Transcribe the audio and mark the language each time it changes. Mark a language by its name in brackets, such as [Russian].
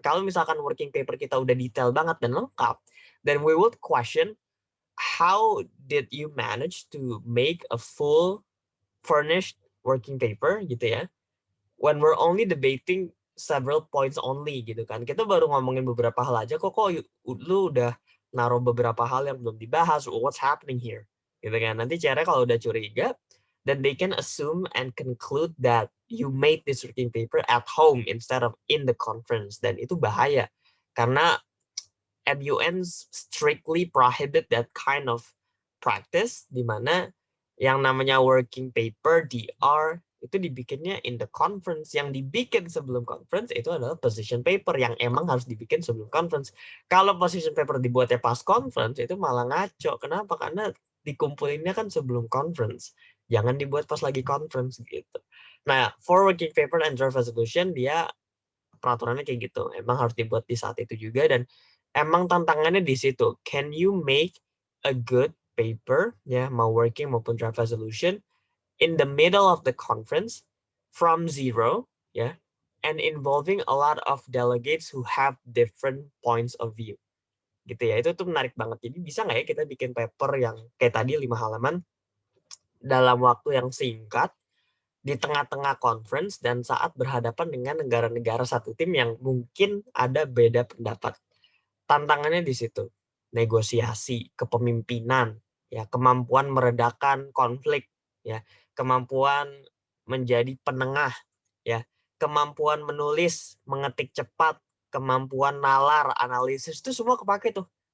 [Indonesian] Kalau misalkan working paper kita udah detail banget dan lengkap, [English] then we would question, how did you manage to make a full furnished working paper gitu ya, when we're only debating several points only gitu kan. [Indonesian] Kita baru ngomongin beberapa hal aja kok lu udah naruh beberapa hal yang belum dibahas. [English] What's happening here? Gitu kan. [Indonesian] Nanti cara kalau udah curiga, [English] then they can assume and conclude that you made this working paper at home instead of in the conference. [Indonesian] Dan itu bahaya. Karena MUN [English] strictly prohibit that kind of practice, [Indonesian] di mana yang namanya working paper, DR, itu dibikinnya [English] in the conference. [Indonesian] Yang dibikin sebelum conference itu adalah position paper yang emang harus dibikin sebelum conference. Kalau position paper dibuatnya pas conference, itu malah ngaco. Kenapa? Karena dikumpulinnya kan sebelum conference. Jangan dibuat pas lagi conference gitu. Nah, [English] for working paper and draft resolution, [Indonesian] dia peraturannya kayak gitu. Emang harus dibuat di saat itu juga, dan emang tantangannya di situ. [English] Can you make a good paper, ya, [Indonesian] mau working maupun [English] draft resolution, in the middle of the conference from zero, ya, and involving a lot of delegates who have different points of view. [Indonesian] Gitu ya, itu tuh menarik banget. Jadi bisa nggak ya kita bikin paper yang kayak tadi 5 halaman dalam waktu yang singkat, di tengah-tengah conference dan saat berhadapan dengan negara-negara satu tim yang mungkin ada beda pendapat. Tantangannya di situ. Negosiasi, kepemimpinan, ya, kemampuan meredakan konflik, ya, kemampuan menjadi penengah, ya, kemampuan menulis, mengetik cepat, kemampuan nalar, analisis, itu semua kepake tuh.